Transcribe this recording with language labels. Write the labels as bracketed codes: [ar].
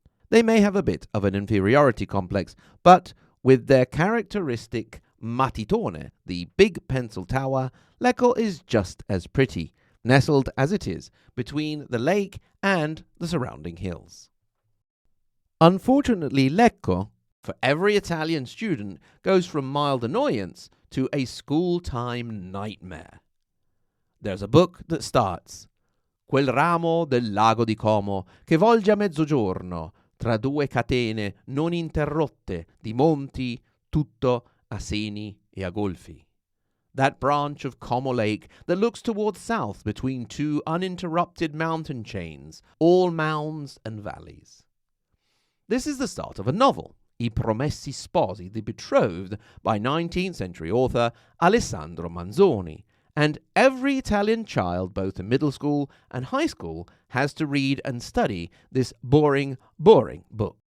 [en] They may have a bit of an inferiority complex, but with their characteristic matitone, the big pencil tower, Lecco is just as pretty, nestled as it is between the lake and the surrounding hills. Unfortunately, Lecco, for every Italian student, goes from mild annoyance to a school-time nightmare. There's a book that starts, [it] quel ramo del lago di Como che volge a mezzogiorno tra due catene non interrotte di monti tutto a seni e a golfi. [en] That branch of Como Lake that looks towards south between two uninterrupted mountain chains, all mounds and valleys. This is the start of a novel, I Promessi Sposi, The Betrothed, by 19th century author Alessandro Manzoni, and every Italian child, both in middle school and high school, has to read and study this boring book.